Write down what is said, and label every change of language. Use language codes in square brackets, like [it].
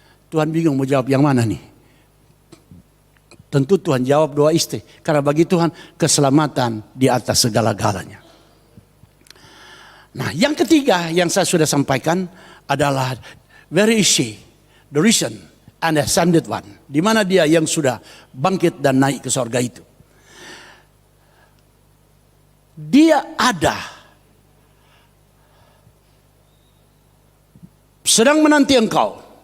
[id] Tuhan bingung mau jawab yang mana nih. Tentu Tuhan jawab doa istri. Karena bagi Tuhan keselamatan di atas segala-galanya. Nah yang ketiga yang saya sudah sampaikan adalah [en] where is she? The risen and ascended one. [id] Di mana dia yang sudah bangkit dan naik ke sorga itu. Dia ada. Sedang menanti engkau.